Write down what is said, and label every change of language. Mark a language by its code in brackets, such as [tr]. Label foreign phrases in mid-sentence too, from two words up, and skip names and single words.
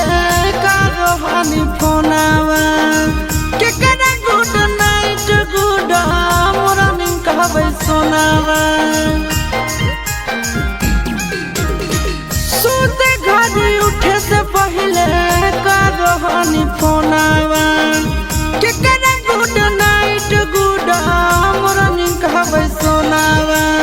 [bho] कारो हानि फोनावा के करे [en] good night good morning [bho] कहबै सोनावा सोते घर उठे से पहले कारो हानि फोनावा के करे [en] good night good morning [bho] कहबै सोनावा